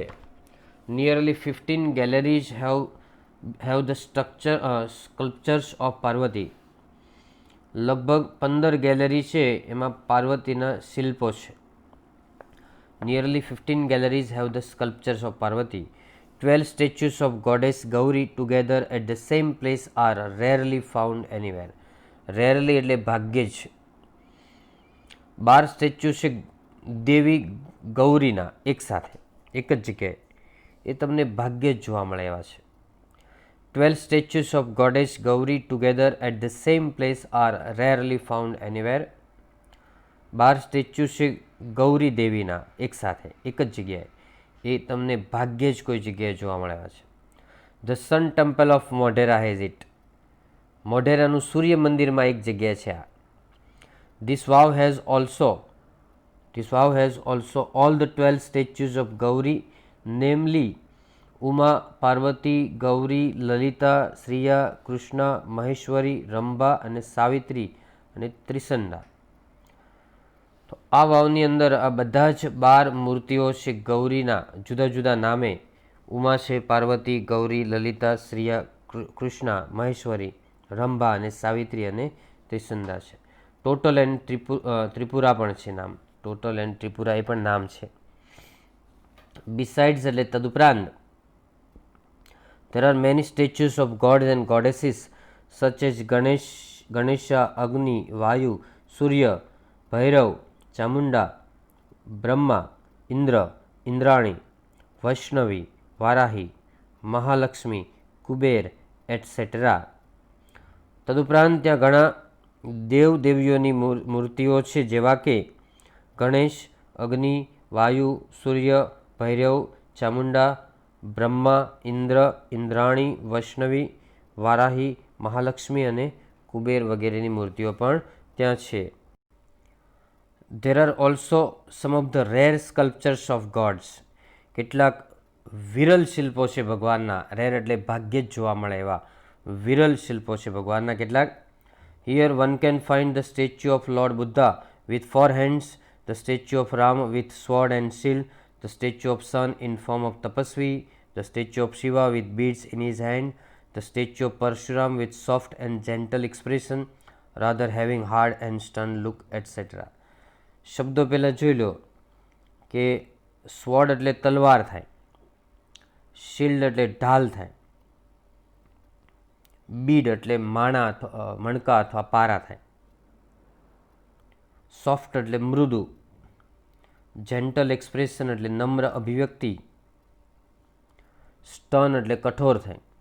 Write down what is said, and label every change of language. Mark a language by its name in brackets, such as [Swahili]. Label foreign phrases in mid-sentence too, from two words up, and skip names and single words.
[English] nearly 15 galleries have the sculptures of Parvati. [Gujarati] લગભગ 15 ગેલેરી છે એમાં પાર્વતીના શિલ્પો છે. [English] nearly 15 galleries have the sculptures of Parvati. 12 statues of goddess Gauri together at the same place are rarely found anywhere. [Gujarati] Rarely એટલે ભાગ્યે જ. 12 સ્ટેચ્યુ છે દેવી ગૌરીના એક સાથે એક જ જગ્યાએ, એ તમને ભાગ્યે જ જોવા મળે એવા છે. [English] 12 statues of goddess Gauri together at the same place are rarely found anywhere. [Gujarati] 12 સ્ટેચ્યુ છે ગૌરી દેવીના એકસાથે એક જ જગ્યાએ, એ તમને ભાગ્યે જ કોઈ જગ્યાએ જોવા મળ્યા છે. [English] the Sun Temple of Modhera has it. [Gujarati] મોઢેરાનું સૂર્ય મંદિરમાં એક જગ્યાએ છે આ. [English] This vow has also all the 12 statues of Gauri, namely Uma, Parvati, Gauri, Lalita, Shriya, Krishna, Maheshwari, Ramba અને સાવિત્રી અને ત્રિસંડા. [Gujarati] તો આ વાવની અંદર આ બધા જ 12 મૂર્તિઓ છે ગૌરીના જુદા જુદા નામે. ઉમા છે, પાર્વતી, ગૌરી, લલિતા, શ્રિયા, કૃષ્ણા, મહેશ્વરી, રંભા અને સાવિત્રી અને ત્રિસંદા છે. [English] total and [Gujarati] ત્રિપુરા પણ છે નામ. [English] total and [Gujarati] ત્રિપુરા એ પણ નામ છે. [English] બિસાઇડ્સ [Gujarati] એટલે તદુપરાંત [English] there are many statues of gods and goddesses such as Ganesha, Agni, Vayu, Surya, Bhairav, Chamunda, Brahma, Indra, Indrani, Vaishnavi, Varahi, Mahalakshmi, Kuber, etc. [Gujarati] તદુપરાંત ત્યાં ઘણા દેવ દેવીઓની મૂર્તિઓ છે જેવા કે ગણેશ, અગ્નિ, વાયુ, સૂર્ય, ભૈરવ, ચામુંડા, બ્રહ્મા, ઇન્દ્ર, ઇન્દ્રાણી, વૈષ્ણવી, વારાહી, મહાલક્ષ્મી અને કુબેર વગેરેની મૂર્તિઓ પણ ત્યાં છે. [English] There are also some of the rare sculptures of gods. [Gujarati] કેટલાક વિરલ શિલ્પો છે ભગવાનના. રેર એટલે ભાગ્યે જ જોવા મળે એવા વિરલ શિલ્પો છે ભગવાનના કેટલાક. [English] Here one can find the statue of Lord Buddha with 4 hands, the statue of Ram with sword and shield, the statue of sun in form of tapasvi, the statue of Shiva with beads in his hand, the statue of Parshuram with soft and gentle expression, rather having hard and stern look, etc. [Gujarati] શબ્દો પહેલાં જોઈ લો કે સ્વોર્ડ એટલે તલવાર થાય, શિલ્ડ એટલે ઢાલ થાય, બીડ એટલે મણકા અથવા પારા થાય, સોફ્ટ એટલે મૃદુ, [English] gentle expression [Gujarati] એટલે નમ્ર અભિવ્યક્તિ, સ્ટર્ન એટલે કઠોર થાય.